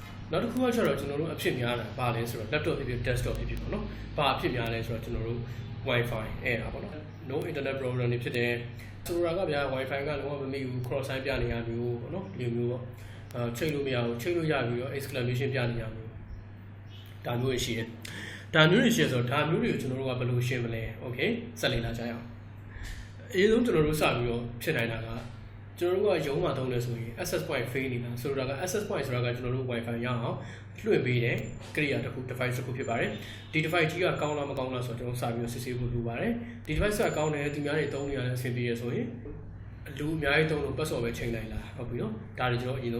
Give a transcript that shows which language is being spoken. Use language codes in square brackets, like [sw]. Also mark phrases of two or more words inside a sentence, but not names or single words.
[my] နောက်တစ်ခုကကျတော့ကျွန်တော်တို့အဖြစ်များတာဘာလဲဆိုတော့ laptop ဖြစ်ဖြစ် desktop ဖြစ်ဖြစ်ပေါ့နော်ဘာအဖြစ်များလဲဆိုတော့ကျွန်တော်တို့ Wi-Fi အဲ့ဒါပေါ့နော် [en] no internet problem [my] တွေဖြစ်တယ်ဆိုတော့ကဗျာ Wi-Fi ကလုံးဝမမိဘူး [en] cross sign [my] ပြနေရမျိုးပေါ့နော်ဒီမျိုးပေါ့ချိန်လို့မရဘူးချိန်လို့ရပြီးတော့ exclamation ပြနေရမျိုးဒါမျိုးရှိတယ်ဒါမျိုးတွေရှိဆိုတော့ဒါ မျိုးတွေကိုကျွန်တော်တို့ကဘယ်လိုရှင်းမလဲ okay ဆက်လက်လာကြရအောင်အရင်ဆုံးကျွန်တော်တို့စပြီးတော့ဖြစ်နိုင်တာကကျွန်တော်တို့ကရုံးမှာသုံးတယ်ဆိုရင် [en] access point [my] fail နေတာဆိုတော့က [en] access point [my] ဆိုတာကကျွန်တော်တို့ Wi-Fi ရအောင်လွှင့်ပေးတယ်ကိရိယာတစ်ခု device တစ်ခုဖြစ်ပါတယ်ဒီ device ကြီးကကောင်းလားမကောင်းလားဆိုတော့ကျွန်တော်စပြီးတော့စစ်ဆေးဖို့လိုပါတယ်ဒီ device ကကောင်းတယ်သူများတွေသုံးနေရတဲ့အဆင်ပြေရဆိုရင်လူအများကြီးသုံးလို့ password ပဲချိန်လိုက်လားဟုတ်ပြီနော်ဒါတွေကျွန်တော်အရင်ဆုံး